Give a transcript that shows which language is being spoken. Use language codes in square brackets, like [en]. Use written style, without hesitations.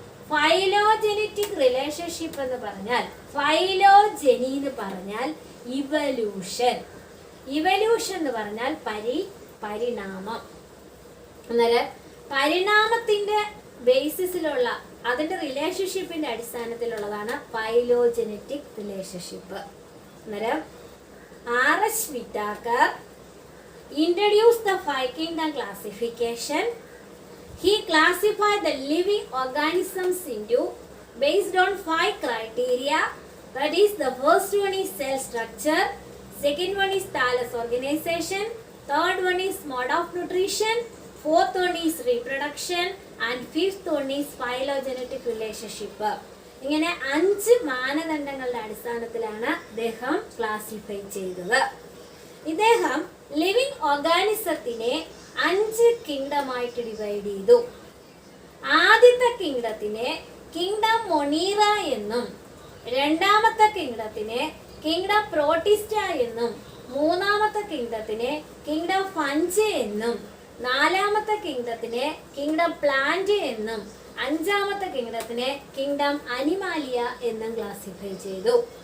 [ml] Phylogenetic relationship എന്ന് പറഞ്ഞാൽ, phylogeny എന്ന് പറഞ്ഞാൽ ഇവല്യൂഷൻ. ഇവല്യൂഷൻ എന്ന് പറഞ്ഞാൽ പരിണാമം. അന്നേരം പരിണാമത്തിന്റെ ബേസിസിലുള്ള, അതിന്റെ റിലേഷൻഷിപ്പിന്റെ അടിസ്ഥാനത്തിലുള്ളതാണ് ഫൈലോജെനറ്റിക് റിലേഷൻഷിപ്പ്. അന്നേരം R.H. [en] Whittaker introduced the five kingdom classification. He classified the living organisms into based on 5 criteria. That is, the first one is cell structure, second one is thallus organization, third one is mode of nutrition, fourth one is reproduction, and fifth one is phylogenetic relationship. [ml] ഇങ്ങനെ 5 മാനദണ്ഡങ്ങളുടെ അടിസ്ഥാനത്തിലാണ് അദ്ദേഹം classify ചെയ്തത്. ഇദ്ദേഹം living ഓർഗാനിസത്തിനെ 5 കിങ്ഡമായിട്ട് divide ചെയ്തു. ആദ്യത്തെ കിങ്ഡത്തിനെ kingdom Monera എന്നും, രണ്ടാമത്തെ കിങ്ഡത്തിനെ കിങ്ഡം പ്രോട്ടിസ്റ്റ എന്നും, മൂന്നാമത്തെ കിങ്ഡത്തിനെ കിങ്ഡം ഫഞ്ച് എന്നും, നാലാമത്തെ കിങ്ഡത്തിനെ കിങ്ഡം പ്ലാന്റ് എന്നും, അഞ്ചാമത്തെ കിങ്ഡത്തിനെ കിങ്ഡം അനിമാലിയ എന്നും ക്ലാസിഫൈ ചെയ്തു.